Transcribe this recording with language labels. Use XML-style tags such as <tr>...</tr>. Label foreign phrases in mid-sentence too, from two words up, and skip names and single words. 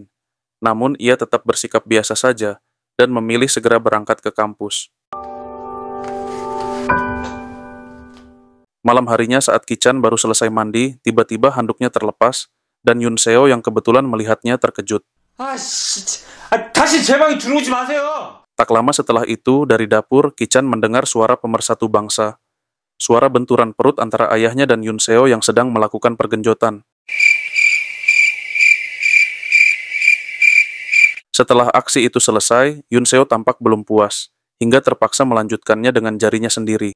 <id>Namun, ia tetap bersikap biasa saja dan memilih segera berangkat ke kampus. Malam harinya saat Kichan baru selesai mandi, tiba-tiba handuknya terlepas dan Yun Seo yang kebetulan melihatnya terkejut.</id> <ko>다시 제 방에 들어오지 마세요.</ko> <id>Tak lama setelah itu, dari dapur, Kichan mendengar suara pemersatu bangsa. Suara benturan perut antara ayahnya dan Yun Seo yang sedang melakukan pergenjotan. Setelah aksi itu selesai, Yun Seo tampak belum puas, hingga terpaksa melanjutkannya dengan jarinya sendiri.</id>